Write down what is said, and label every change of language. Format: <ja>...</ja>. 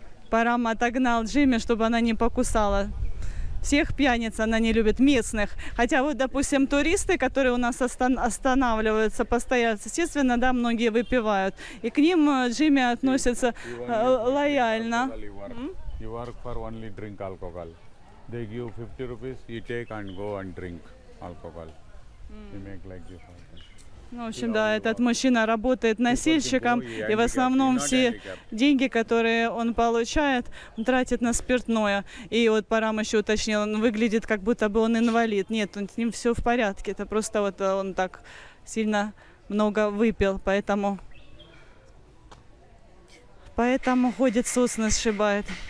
<ru>Парам отогнал Джимми, чтобы она не покусала. Всех пьяниц она не любит, местных. Хотя вот, допустим, туристы, которые у нас останавливаются постоянно, естественно, да, многие выпивают. И к ним Джимми относится лояльно.</ru> <en>You work for only drink alcohol. They give 50 rupees, you take and go and drink alcohol. You make like this.</en> <ru>Ну, в общем, да, этот мужчина работает носильщиком, и в основном все деньги, которые он получает, он тратит на спиртное. И вот Парам еще уточнил, он выглядит, как будто бы он инвалид. Нет, с ним все в порядке, это просто вот он так сильно много выпил, поэтому ходит, сосны сшибает.</ru>